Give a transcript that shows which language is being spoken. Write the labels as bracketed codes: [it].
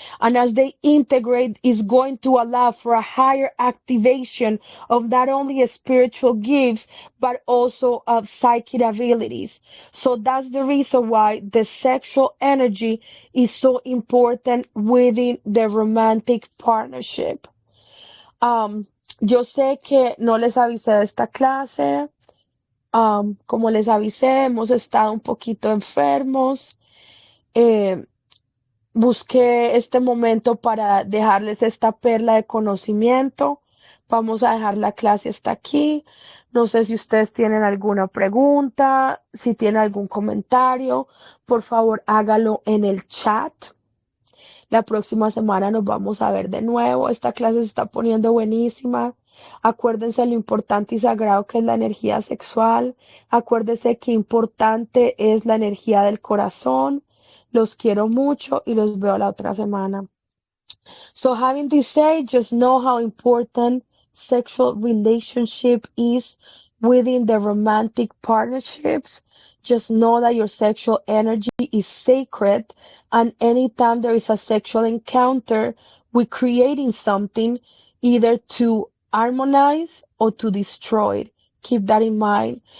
[en] And as they integrate, is going to allow for a higher activation of not only spiritual gifts, but also of psychic abilities. So that's the reason why the sexual energy is so important within the romantic partnership. [es] Yo sé que no les avisé de esta clase. Como les avisé, hemos estado un poquito enfermos. Eh, Busqué este momento para dejarles esta perla de conocimiento. Vamos a dejar la clase hasta aquí. No sé si ustedes tienen alguna pregunta, si tienen algún comentario, por favor hágalo en el chat. La próxima semana nos vamos a ver de nuevo. Esta clase se está poniendo buenísima. Acuérdense lo importante y sagrado que es la energía sexual. Acuérdense que importante es la energía del corazón. Los quiero mucho y los veo la otra semana. [en] So having this said, just know how important sexual relationship is within the romantic partnerships. Just know that your sexual energy is sacred, and anytime there is a sexual encounter, we're creating something either to harmonize or to destroy it. Keep that in mind.